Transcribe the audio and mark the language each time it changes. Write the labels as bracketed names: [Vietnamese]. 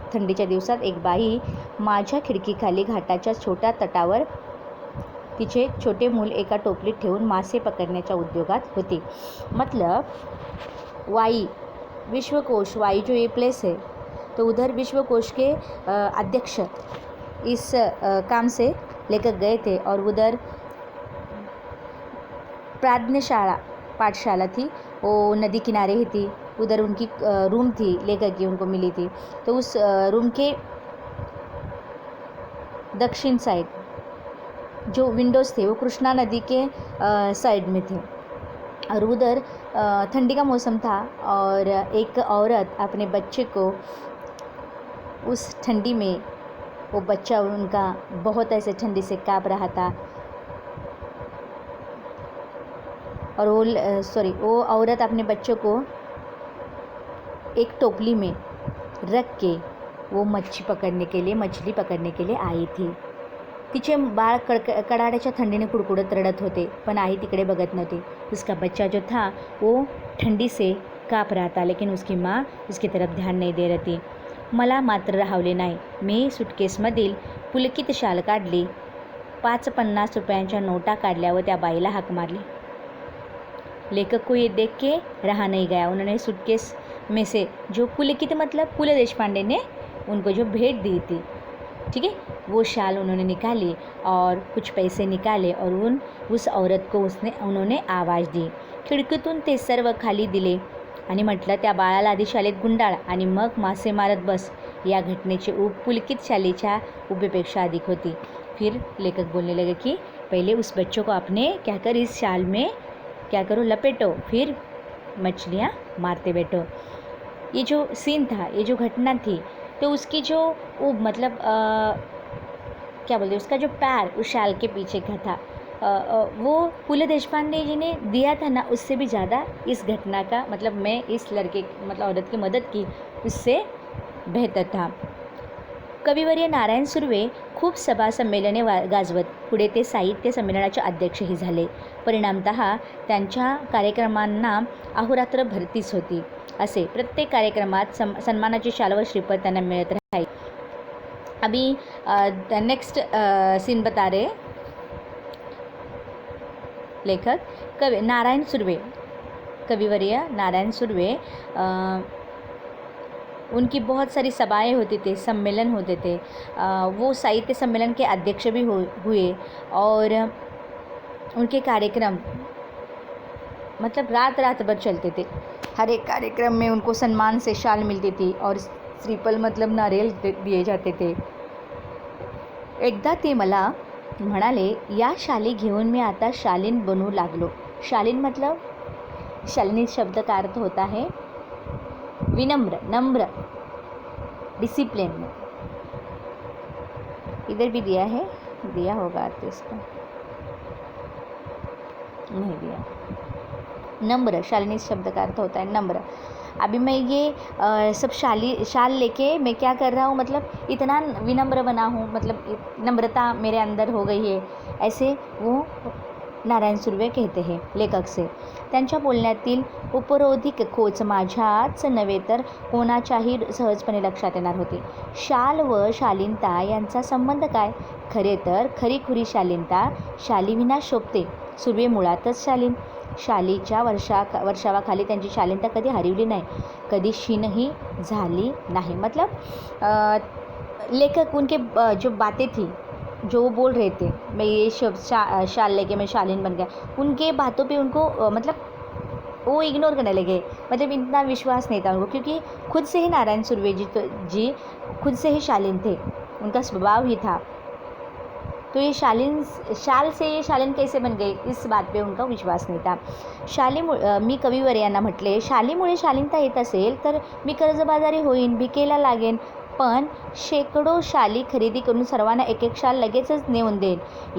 [Marathi] थंडीच्या दिवसात एक बाई माझ्या खिडकीखाली घाटाच्या छोट्या तटावर तिचे छोटे मूल एका टोपलीत ठेवून मासे पकडण्याच्या उद्योगात होती. [Hindi] मतलब वाई विश्वकोश, वाई जो ये प्लेस है, तो उधर विश्वकोश के अध्यक्ष इस काम से लेकर गए थे और उधर प्राज्ञशाला पाठशाला थी, वो नदी किनारे ही थी, उधर उनकी रूम थी लेकर के उनको मिली थी। तो उस रूम के दक्षिण साइड जो विंडोज़ थे वो कृष्णा नदी के साइड में थे और उधर ठंडी का मौसम था और एक औरत अपने बच्चे को उस ठंडी में, वो बच्चा उनका बहुत ऐसे ठंडी से काँप रहा था और वो औरत अपने बच्चों को एक टोपली में रख के वो मछली पकड़ने के लिए आई थी। [Marathi] तिचे बाळ कडाड्याच्या थंडीने कुडकुडत रडत होते, पण आई तिकडे बघत नव्हती। [Hindi] उसका बच्चा जो था वो ठंडी से काँप रहा था, लेकिन उसकी माँ उसकी तरफ ध्यान नहीं दे रही थी। [Marathi] मला मात्र राहवले नाही। मी सुटकेसमधील पुलकित शाल काढली, 5-50 रुपयांच्या नोटा काढल्या व त्या बाईला हाक मारली। [Hindi] लेखक को ये देख के रहा नहीं गया। उन्होंने सूटकेस में से जो पुलकित मतलब फूल देशपांडे ने उनको जो भेंट दी थी, ठीक है, वो शाल उन्होंने निकाली और कुछ पैसे निकाले और उस औरत को उन्होंने आवाज़ दी। [Marathi] खिडकीतून ते सर्व खाली दिले आणि म्हटलं, त्या बाळाला आधी शाळेत गुंडाळ आणि मग मासे मारत बस। या घटनेची ऊब पुलकित शालेच्या उभेपेक्षा अधिक होती। [Hindi] फिर लेखक बोलने लगे कि पहले उस बच्चों को आपने क्या कर, इस शाल में क्या करो, लपेटो, फिर मछलियाँ मारते बैठो। ये जो सीन था, ये जो घटना थी, तो उसकी जो ऊब मतलब क्या बोलते, उसका जो पैर उस शाल के पीछे का था, वो फूल देशपांडे जी ने दिया था ना, उससे भी ज़्यादा इस घटना का मतलब मैं इस लड़के मतलब औरत की मदद की, उससे बेहतर था। [Marathi] कविवर्य नारायण सुर्वे खूप सभा संमेलने गाजवत, पुढे ते साहित्य संमेलनाचे अध्यक्षही झाले। परिणामतः त्यांच्या कार्यक्रमांना अहोरात्र भरतीच होती। असे प्रत्येक कार्यक्रमात सन्मानाची शाल व श्रीपद त्यांना मिळत राहील। [Hindi] अभी नेक्स्ट सीन बता रहे लेखक नारायण सुर्वे, कविवर्य नारायण सुर्वे, उनकी बहुत सारी सभाएं होती थी, सम्मेलन होते थे, वो साहित्य सम्मेलन के अध्यक्ष भी हुए और उनके कार्यक्रम मतलब रात भर चलते थे। हर एक कार्यक्रम में उनको सम्मान से शाल मिलती थी और श्रीफल मतलब नारियल दिए जाते थे। [Marathi] एकदा ते मला म्हणाले, या शाली घेऊन मी आता शालीन बनू लागलो। [Hindi] शालीन मतलब शालिनी शब्द का अर्थ होता है विनम्र, नम्र, डिसिप्लिन में। इधर भी दिया होगा तो इसको नहीं दिया। नम्र, शालिनी शब्द का अर्थ होता है नम्र। अभी मैं ये सब शाल लेके मैं क्या कर रहा हूँ, मतलब इतना विनम्र बना हूँ, मतलब नम्रता मेरे अंदर हो गई है, ऐसे वो नारायण सुर्वे कहते हैं लेखक से। [Marathi] त्यांच्या बोलण्यातील उपरोधिक खोच माझ्याच नव्हे तर कोणाच्याही सहजपणे लक्षात येणार होते। शाल व शालीनता यांचा संबंध काय? खरे तर खरीखुरी शालीनता शालीविना शोभते। सुर्वे मुळातच शालीन। शालीच्या वर्षावाखाली त्यांची शालीनता कधी हरवली नाही, कधी क्षीणही झाली नहीं। [Hindi] मतलब लेखक उनके जो बातें थी, जो वो बोल रहे थे, मैं ये शब्द शाल लेके मैं शालीन बन गया, उनके बातों पे उनको मतलब वो इग्नोर करने लगे। मतलब इतना विश्वास नहीं था उनको, क्योंकि खुद से ही नारायण सुर्वे जी खुद से ही शालीन थे, उनका स्वभाव ही था। तो ये शाल से ये शालीन कैसे बन गए, इस बात पे उनका विश्वास नहीं था। [Marathi] मी कविवर यांना म्हटले, शालीमुळे शालीनता येत असेल तर मी कर्जबाजारी होईन, भिकेला लागेन, पण शेकडो शाली खरेदी करून सर्वांना एक एक शाल लगेचच नेऊन देईन।